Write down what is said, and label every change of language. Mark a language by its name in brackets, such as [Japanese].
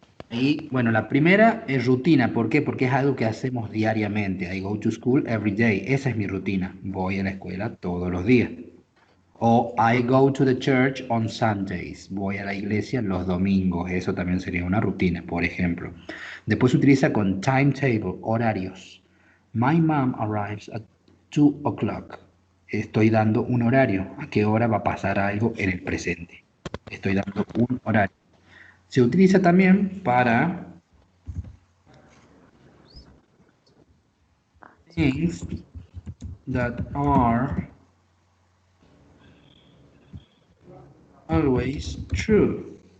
[Spanish] Y bueno, la primera es rutina. ¿Por qué? Porque es algo que hacemos diariamente. I go to school every day. Esa es mi rutina. Voy a la escuela todos los días. [English] O I go to the church on Sundays. [Spanish] Voy a la iglesia los domingos. Eso también sería una rutina, por ejemplo. Después se utiliza con timetable, horarios. [English] My mom arrives at 2 o'clock. [Spanish] Estoy dando un horario. ¿A qué hora va a pasar algo en el presente? Estoy dando un horario. Se utiliza también para things that are always true.